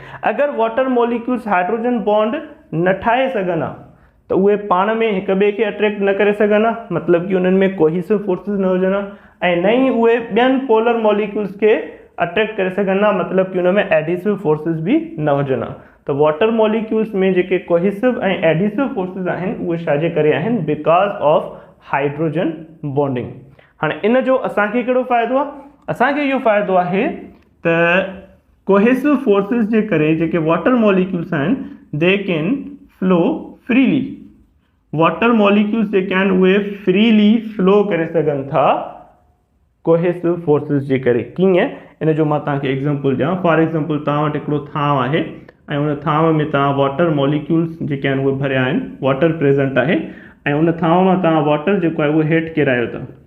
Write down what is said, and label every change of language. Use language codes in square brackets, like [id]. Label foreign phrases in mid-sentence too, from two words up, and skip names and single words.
[sd] अगरि [en] water molecules hydrogen bond [sd] न ठाहे सघनि हा त उहे पाण में हिक ॿिए खे अट्रैक्ट न करे सघनि हा, मतिलबु कि उन्हनि में [en] cohesive forces [sd] न हुजनि हा, ऐं न ई उहे ॿियनि [en] polar molecules [sd] खे अट्रैक्ट करे सघनि हा, मतिलबु कि उन में [en] adhesive forces [sd] बि न हुजनि हा। त [en] water molecules [sd] में जेके कोहेसिव ऐं [en] adhesive forces [sd] आहिनि उहे छाजे करे आहिनि, [en] because of hydrogen bonding. [sd] हाणे इन जो असांखे कहिड़ो फ़ाइदो आहे, असांखे इहो फ़ाइदो आहे त [en] cohesive forces [sd] जे करे जेके [en] water molecules [sd] आहिनि [en] they can flow freely. water molecules [sd] जेके आहिनि उहे [en] freely flow [sd] करे सघनि था [en] cohesive forces [sd] जे करे। कीअं, इन जो मां तव्हांखे एग्जांपल ॾियां। [en] for example, [sd] तव्हां वटि हिकिड़ो थांव आहे ऐं उन थांव में तव्हां [en] water molecules [sd] जेके आहिनि उहे भरिया आहिनि, [en] water present [sd] आहे ऐं उन थांव मां तव्हां वाटर जेको आहे उहो हेठि किरायो था।